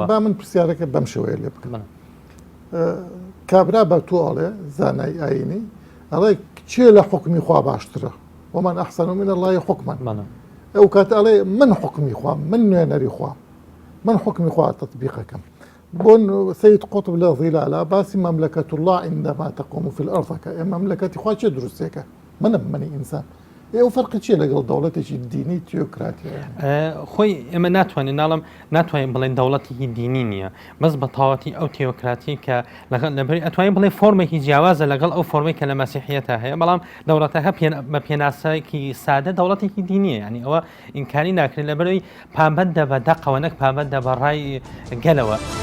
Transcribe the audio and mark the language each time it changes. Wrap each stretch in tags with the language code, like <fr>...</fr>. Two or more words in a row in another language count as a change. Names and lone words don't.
<ckb>با من پرسیارەکە بەم شێوەیە لێ بکەم کابرا بە تۆڵێ زانای ئاینی ئەڵێ چێ لە حکمی خوا باشترە</ckb> <ar>ومن ئەحسن من الله حکما</ar> <ckb>ئەو کات ئەڵێ من حکمی خوام من نوێنەری خوام من حکمی خوا تطبیقەکەم بۆن سید قطب لە ظیلالە باسی</ckb> <ar>مەملەکەت الله عندما تقوم في الأرض</ar> <ckb>کە مەملەکەتی خوا چێ دروستێکە منی ئینسان ئێوە فەرقی چیە لەگەڵ دەوڵەتێکی دینی تیۆکراتیە خۆی ئێمە ناتوانین بڵێن دەوڵەتێکی دینی نییە بەس بە تەواتی ئەو تیۆکراتی کە لەبەری ئەتوانین بڵێ فۆرمێکی جیاوازە لەگەڵ ئەو فۆرمێک کە لە مەسیحیەتە هەیە بەڵام دەوڵەتەکە بە پێناسەیەکی سادە دەوڵەتێکی دینیە ینی ئەوە ئینکاری ناکرێت لەبەرەوەی پابەندە بە دەقەوە نەک پابەندە بە ڕای گەلەوە</ckb>